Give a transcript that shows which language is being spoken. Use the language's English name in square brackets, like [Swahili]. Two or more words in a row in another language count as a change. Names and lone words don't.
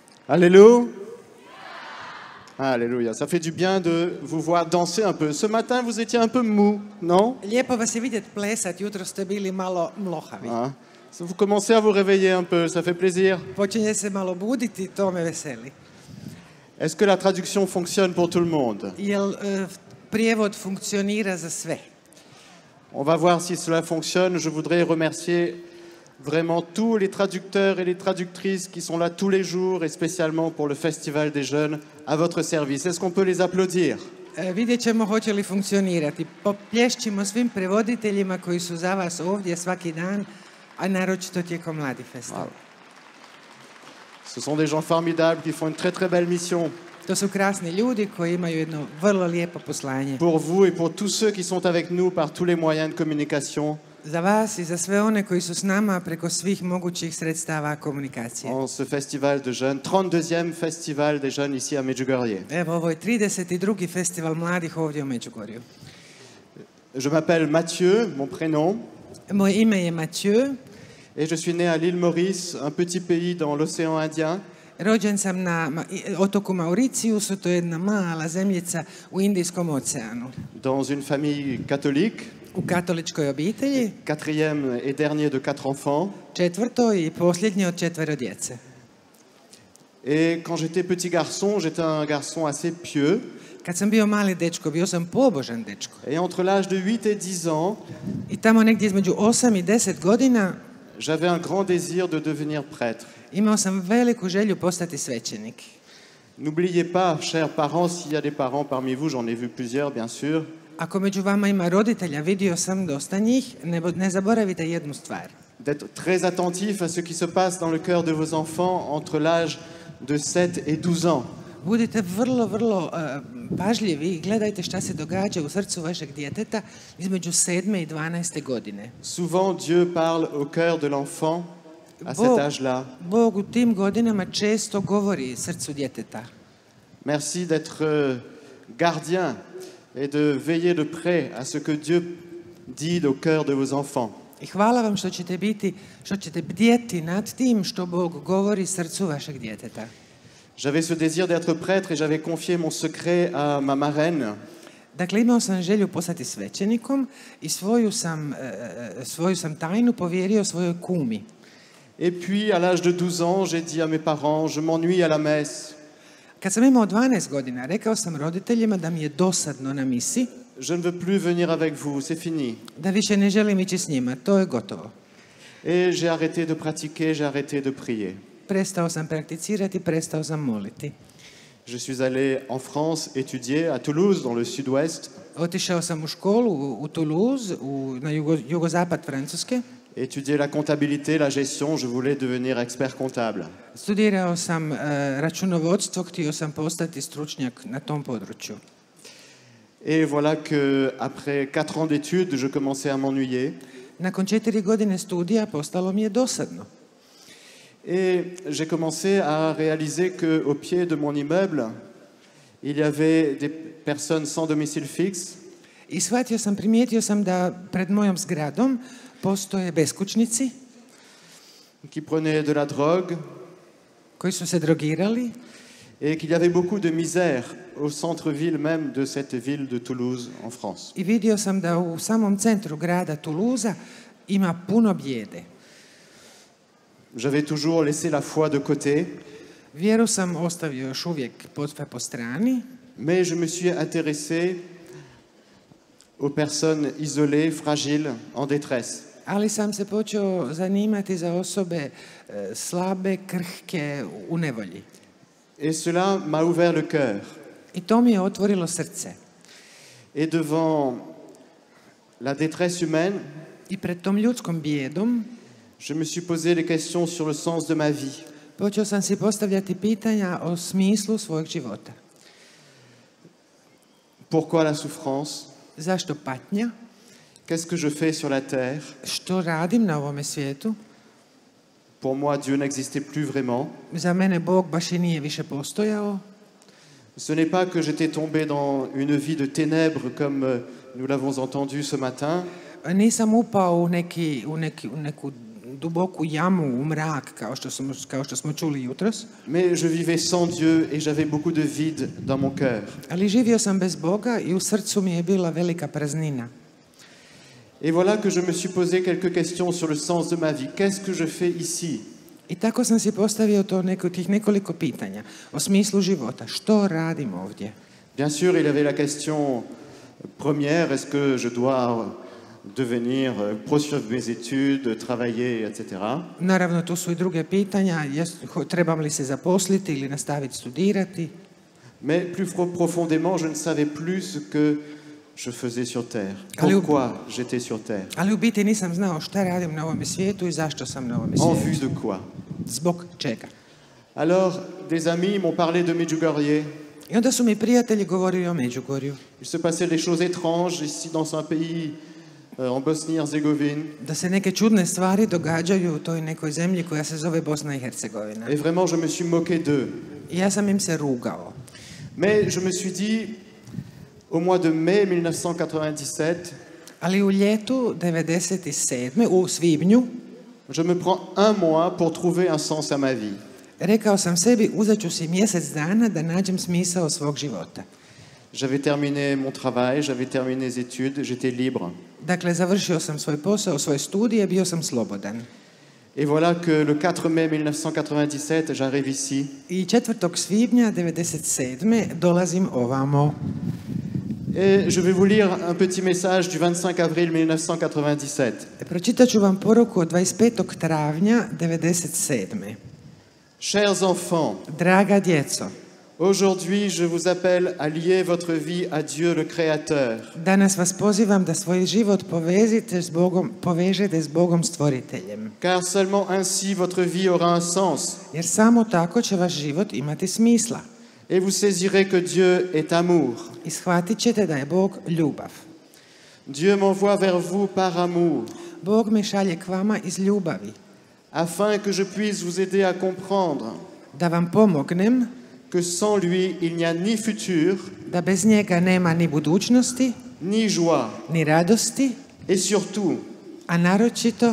[French] Alléluia. Alléluia. Ça fait du bien de vous voir danser un peu. Ce matin, vous étiez un peu mou, non? [Croatian] Lijepo vas je vidjeti plesat, jutro ste bili malo mlohavi. Ah. [French] Vous commencez à vous réveiller un peu, ça fait plaisir. [Croatian] Počinje se malo buditi, to me veseli. [French] Est-ce que la traduction fonctionne pour tout le monde? [Croatian] Jel prijevod funkcionira za sve? [French] On va voir si cela fonctionne. Je voudrais remercier vraiment tous les traducteurs et les traductrices qui sont là tous les jours et spécialement pour le Festival des Jeunes à votre service. Est-ce qu'on peut les applaudir? [Croatian] Vidjet ćemo hoće li funkcionirati. Poplješćimo svim prevoditeljima koji su za vas ovdje svaki dan, a naročito tijekom Mladi festival. [French] Ce sont des gens formidables qui font une très très belle mission. [Croatian] To su krasni ljudi koji imaju jedno vrlo lijepo poslanje. [French] Pour vous et pour tous ceux qui sont avec nous par tous les moyens de communication. [Croatian] Za vas i za sve one koji su s nama preko svih mogućih sredstava komunikacije. [French] En ce festival de jeunes, 32e festival des jeunes ici à Medjugorje. [Croatian] Evo, ovo je 32. festival mladih ovdje u Međugorju. [French] Je m'appelle Mathieu, mon prénom. [Croatian] Moje ime je Mathieu. [French] Et je suis né à l'île Maurice, un petit pays dans l'océan Indien. [Croatian] Rođen sam na otoku Mauriciusu, to je jedna mala zemljica u Indijskom oceanu. [French] Dans une famille catholique. [Croatian] U katoličkoj obitelji. [French] Quatrième et dernier de 4 enfants. [Croatian] Četvrto i posljednji od 4 djece. [French] Et quand j'étais petit garçon, j'étais un garçon assez pieux. [Croatian] Kad sam bio mali dečko, bio sam pobožan dečko. [French] Et entre l'âge de 8 et 10 ans, [Croatian] I tamo negdje između 8 i 10 godina, [French] j'avais un grand désir de devenir prêtre. [Croatian] imao sam veliku želju postati svećenik. [French] N'oubliez pas, chers parents, s'il y a des parents parmi vous, j'en ai vu plusieurs, bien sûr. [Croatian] Ako među vama ima roditelja, vidio sam dosta njih, ne zaboravite jednu stvar. [French] D'être très attentif à ce qui se passe dans le cœur de vos enfants entre l'âge de 7 et 12 ans. [Croatian] Budite vrlo pažljivi i gledajte šta se događa u srcu vašeg djeteta između 7. i 12. godine. [French] Souvent, Dieu parle au cœur de l'enfant à cet âge-là. [Croatian] Bog u tim godinama često govori srcu djeteta. [French] Merci d'être gardien et de veiller de près à ce que Dieu dit au cœur de vos enfants. [Croatian] I hvala vam što ćete bdjeti nad tim što Bog govori srcu vašeg djeteta. [French] J'avais ce désir d'être prêtre et j'avais confié mon secret à ma marraine. [Croatian] Dakle, imao sam želju postati svećenikom i svoju sam tajnu povjerio svojoj kumi. [French] Et puis, à l'âge de 12 ans, j'ai dit à mes parents, je m'ennuie à la messe. [Croatian] Kad sam imao 12 godina, rekao sam roditeljima da mi je dosadno na misi. [French] Je ne veux plus venir avec vous, c'est fini. [Croatian] Da više ne želim ići s njima, to je gotovo. [French] Et j'ai arrêté de pratiquer, j'ai arrêté de prier. [Croatian] Prestao sam prakticirati, prestao sam moliti. [French] Je suis allé en France étudier à Toulouse, dans le sud-ouest. [Croatian] Otišao sam u školu u Toulouse, na jugozapad Francuske. [French] Étudier la comptabilité, la gestion, je voulais devenir expert comptable. [Croatian] Studirao sam računovodstvo, htio sam postati stručnjak na tom području. [French] Et voilà que après 4 ans d'études, je commençais à m'ennuyer. [Croatian] Nakon 4 godine studija postalo mi je dosadno. [French] Et j'ai commencé à réaliser que au pied de mon immeuble, il y avait des personnes sans domicile fixe. [Croatian] I primijetio sam da pred mojom zgradom postoje beskućnici [French] qui prenaient de la drogue, [Croatian] koji su se drogirali, [French] et qu'il y avait beaucoup de misère au centre-ville même de cette ville de Toulouse en France. [Croatian] I vidio sam da u samom centru grada Toulouse ima puno bijede. [French] J'avais toujours laissé la foi de côté. [Croatian] Vjeru sam ostavio još uvijek po strani. [French] Mais je me suis intéressé aux personnes isolées, fragiles, en détresse. [Croatian] Ali sam se počeo zanimati za osobe slabe, krhke, u nevolji. [French] Et cela m'a ouvert le cœur. [Croatian] I to mi je otvorilo srce. [French] Et devant la détresse humaine, [Croatian] I pred tom ljudskom bijedom, [French] je me suis posé des questions sur le sens de ma vie. [Croatian] Počeo sam si postavljati pitanja o smislu svojeg života. [French] Pourquoi la souffrance? [Croatian] Zašto patnja? [French] Qu'est-ce que je fais sur la terre? [Croatian] Što radim na ovome svijetu? [French] Pour moi, Dieu n'existait plus vraiment. [Croatian] Za mene Bog baš i nije više postojao. [French] Ce n'est pas que j'étais tombé dans une vie de ténèbres comme nous l'avons entendu ce matin. [Croatian] Nisam upao u neku duboku jamu, u mrak, kao što smo čuli jutros. [French] Mais je vivais sans Dieu et j'avais beaucoup de vide dans mon cœur. [Croatian] Ali živio sam bez Boga i u srcu mi je bila velika praznina. [French] Et voilà que je me suis posé quelques questions sur le sens de ma vie. Qu'est-ce que je fais ici? [Croatian] I tako sam si postavio tih nekoliko pitanja o smislu života. Što radim ovdje? [French] Bien sûr, il y avait la question première, est-ce que je dois devenir, poursuivre mes études, travailler, etc. [Croatian] Naravno, tu su i druge pitanja. Trebam li se zaposliti ili nastaviti studirati? [French] Mais plus profondément, je ne savais plus ce que je faisais sur Terre. Pourquoi j'étais sur Terre? [Croatian] Ali u biti nisam znao šta radim na ovom svijetu i zašto sam na ovom [French] En [Croatian] svijetu. [French] vue de quoi? [Croatian] Zbog čega? [French] Alors, des amis m'ont parlé de Medjugorje. [Croatian] I onda su mi prijatelji govorili o Međugorju. [French] Il se passait des choses étranges ici dans un pays, en Bosnie-Herzégovine. [Croatian] Da se neke čudne stvari događaju u toj nekoj zemlji koja se zove Bosna i Hercegovina. [French] Et vraiment, je me suis moqué d'eux. [Croatian] I ja sam im se rugao. [French] Mais je me suis dit, au mois de mai 1997, [Croatian] Ali u ljetu 97. u svibnju [French] je me prends un mois pour trouver un sens à ma vie. [Croatian] rekao sam sebi, uzet ću si mjesec dana da nađem smisao svog života. [French] J'avais terminé mon travail, j'avais terminé les études, j'étais libre. [Croatian] Dakle, završio sam svoj posao, svoje studije, bio sam slobodan. [French] Et voilà que le 4 mai 1997, j'arrive ici. [Croatian] I 4. svibnja 97. dolazim ovamo. [French] Et je vais vous lire un petit message du 25 avril 1997. [Croatian] Pročitat ću vam poruku od 25. travnja 97. [French] Chers enfants, [Croatian] Draga djeco, [French] aujourd'hui je vous appelle à lier votre vie à Dieu le Créateur. [Croatian] danas vas pozivam da svoj život povežete s Bogom stvoriteljem. [French] Car seulement ainsi votre vie aura un sens. [Croatian] Jer samo tako će vaš život imati smisla. [French] Et vous saisirez que Dieu est amour. [Croatian] I shvatit ćete da je Bog ljubav. [French] Dieu m'envoie vers vous par amour, [Croatian] Bog me šalje k vama iz ljubavi. [French] afin que je puisse vous aider à comprendre [Croatian] Da vam pomognem [French] que sans lui, il n'y a ni futur, [Croatian] da bez njega nema ni budućnosti, [French] ni joie, [Croatian] ni radosti, [French] et surtout, [Croatian] a naročito